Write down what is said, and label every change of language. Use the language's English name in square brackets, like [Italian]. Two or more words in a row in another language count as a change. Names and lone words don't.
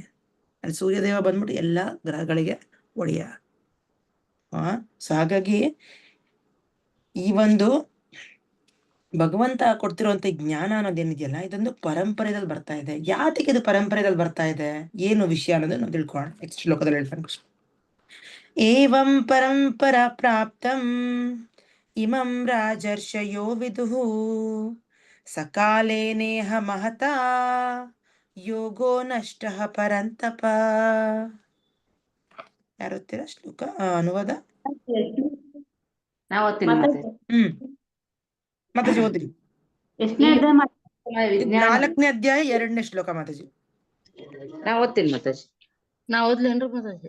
[Kannada] ಅಲ್ಲಿ ಸೂರ್ಯದೇವ ಬಂದ್ಬಿಟ್ಟು ಎಲ್ಲಾ ಗ್ರಹಗಳಿಗೆ ಒಡೆಯ. ಸೊ ಹಾಗಾಗಿ ಈ ಒಂದು ಭಗವಂತ ಕೊಡ್ತಿರುವಂತ ಜ್ಞಾನ ಅನ್ನೋದೇನಿದೆಯಲ್ಲ, ಇದೊಂದು ಪರಂಪರೆಯಲ್ಲಿ ಬರ್ತಾ ಇದೆ. ಯಾತಕ್ಕೆ ಇದು ಪರಂಪರೆಯಲ್ಲಿ ಬರ್ತಾ ಇದೆ, ಏನು ವಿಷಯ ಅನ್ನೋದು ನಾವು ತಿಳ್ಕೊಳ್ಳೋಣ. ನೆಕ್ಸ್ಟ್ ಶ್ಲೋಕದಲ್ಲಿ ಹೇಳ್ತಾನೆ ಕೃಷ್ಣ. [Sanskrit] ಏವಂ ಪರಂಪರಾ ಪ್ರಾಪ್ತಂ ಇಮಂ ರಾಜರ್ಷಯೋ ವಿದುಃ ಸಕಾಲೇ ನೇಹ ಮಹತಾ ಯೋಗೋ ನಷ್ಟಃ ಪರಂತಪ. [Kannada] ಯಾರು ಓದ್ತೀರಾ ಶ್ಲೋಕ ಅನುವಾದ? ನಾವು ಓದ್ತೀನಿ ಮಾತಾಜಿ. ಮಾತಾಜಿ ಓದಿ. ಎಷ್ಟನೇ ನಾಲ್ಕನೇ ಅಧ್ಯಾಯ 2ನೇ ಶ್ಲೋಕ ಮಾತಾಜಿ. ನಾವು ಓದ್ತೀನಿ ಮಾತಾಜಿ. ನಾ ಓದ್ಲೇನ್ರಿ ಮಾತಾಜಿ?